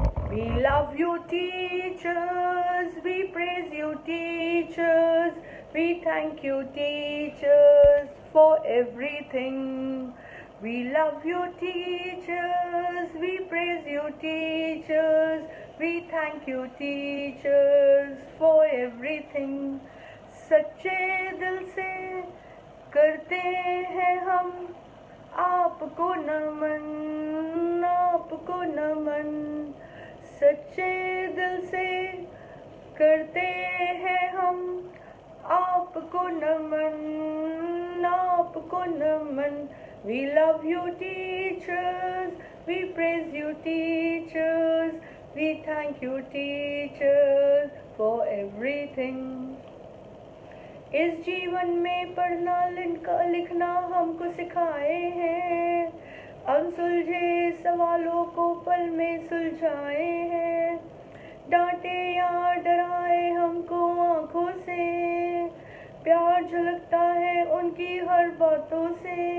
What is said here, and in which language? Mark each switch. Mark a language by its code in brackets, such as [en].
[en] We love you, teachers. We praise you, teachers. We thank you, teachers, for everything. We love you, teachers. We praise you, teachers. We thank you, teachers, for everything. [hi] सच्चे दिल से करते हैं हम आपको नमन, आपको नमन। सच्चे दिल से करते हैं हम आपको नमन, आपको नमन। [en] We love you, teachers. We praise you, teachers. We thank you, teachers, for everything. [hi] इस जीवन में पढ़ना लिखना हमको सिखाए हैं, अनसुलझे सवालों को पल में सुलझाए हैं। डांटे या डराए हमको आँखों से, प्यार झलकता है उनकी हर बातों से।